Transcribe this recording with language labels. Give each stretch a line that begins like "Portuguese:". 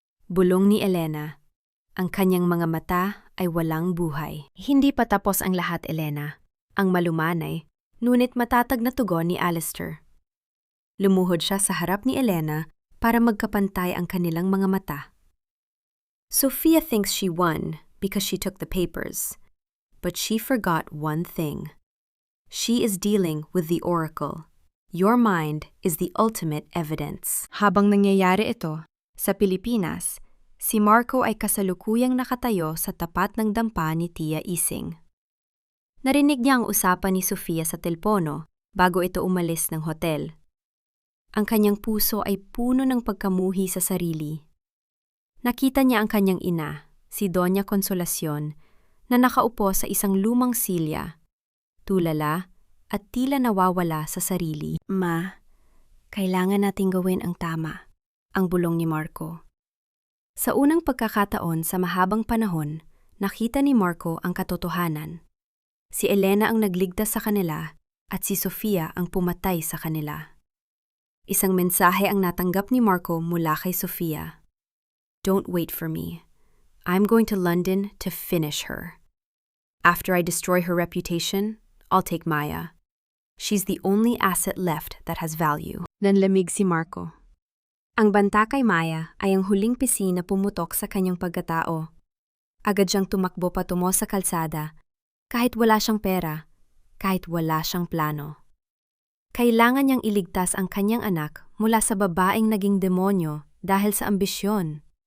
Filipino: Bulong ni Elena. Ang kanyang mga mata ay walang buhay. Hindi pa tapos ang lahat, Elena. Ang malumanay, ngunit matatag na tugon ni Alistair. Lumuhod siya sa harap ni Elena para magkapantay ang kanilang mga mata.
English: "Sofia thinks she won because she took the papers, but she forgot one thing. She is dealing with the oracle. Your mind is the ultimate evidence."
Filipino: Habang nangyayari ito, sa Pilipinas, si Marco ay kasalukuyang nakatayo sa tapat ng dampa ni Tia Ising. Narinig niya ang usapan ni Sofia sa telpono bago ito umalis ng hotel. Ang kanyang puso ay puno ng pagkamuhi sa sarili. Nakita niya ang kanyang ina, si Doña Consolacion, na nakaupo sa isang lumang silya, tulala at tila nawawala sa sarili. "Ma, kailangan nating gawin ang tama," ang bulong ni Marco. Sa unang pagkakataon sa mahabang panahon, nakita ni Marco ang katotohanan. Si Elena ang nagligtas sa kanila at si Sofia ang pumatay sa kanila. Isang mensahe ang natanggap ni Marco mula kay Sofia.
English: "Don't wait for me. I'm going to London to finish her. After I destroy her reputation, I'll take Maya. She's the only asset left that has value."
Filipino: Nanlamig si Marco. Ang banta kay Maya ay ang huling pisi na pumutok sa kanyang pagkatao Agad siyang tumakbo patungo sa kalsada, kahit wala siyang pera, kahit wala siyang plano. Kailangan niyang iligtas ang kanyang anak mula sa babaeng naging demonyo dahil sa ambisyon.